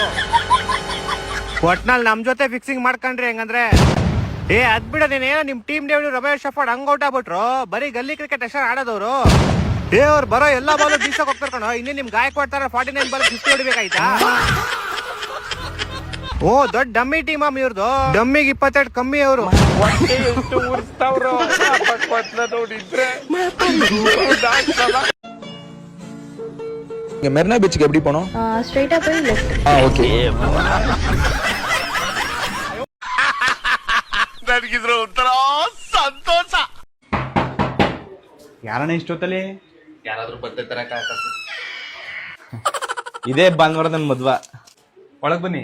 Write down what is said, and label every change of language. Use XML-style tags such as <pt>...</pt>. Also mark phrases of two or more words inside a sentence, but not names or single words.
<kn>ಒಟ್ನಲ್ಲಿ ನಮ್ ಜೊತೆ ಫಿಕ್ಸಿಂಗ್ ಮಾಡ್ಕೊಂಡ್ರಿ ಹೆಂಗಂದ್ರೆ ಅದ್ ಬಿಡ. ನೀನೇನೋ ನಿಮ್ ಟೀಮ್ ಡೇವಿಡ್ ರಮೇಶ್ ಶಫರ್ಡ್ ಹಂಗ್ ಔಟ್ ಆಗ್ಬಿಟ್ರು. ಬರೀ ಗಲ್ಲಿ ಕ್ರಿಕೆಟ್ ಅಷ್ಟೇ ಆಡೋದವ್ರು. ಅವ್ರು ಬರೋ ಎಲ್ಲಾ ಬಾಲ್ ಬೀಸಕ್ ಹೋಗ್ತಾರ ಕಣೋ. ಇನ್ನೇ ನಿಮ್ ಗಾಯಕ್ 49 ಬಾಲ್ 50 ಹೊಡಿಬೇಕಾಯ್ತಾ? ದೊಡ್ಡ ಡಮ್ಮಿ ಟೀಮ್ ಮಾಮ್ ಇವ್ರದು. ಡಮ್ಮಿಗೆ 22 ಕಮ್ಮಿ ಅವರು.</kn> <ta>மெரினா பீச்சுக்கு எப்படி போனோம்? ஸ்ட்ரைட்டா போய் லெஃப்ட். ஓகே.</ta> <kn>ನನಗಿದ್ರ ಒಂಥರ ಸಂತೋಷ. ಯಾರಣ್ಣ ಇಷ್ಟೊತ್ತಲ್ಲಿ? ಯಾರಾದ್ರೂ ಬರ್ತಿರ್ತಾರ? ಇದೇ ಭಾನುವಾರ ನನ್ ಮದ್ವ. ಒಳಗ್ ಬನ್ನಿ.</kn>